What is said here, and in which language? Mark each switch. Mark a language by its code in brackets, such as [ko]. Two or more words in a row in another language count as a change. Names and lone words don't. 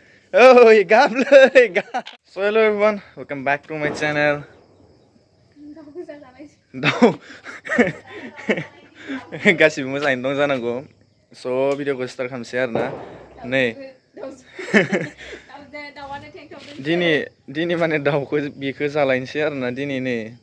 [en] Oh, So hello everyone, welcome back to my channel. [brx] गासिबो मोजाङैनो दं जानांगौ. So भिडिअखौ स्टार्ट खालामसै आरो ना. नै दिनै माने दाउखौ बेखौ जालायनोसै आरो ना दिनै नै.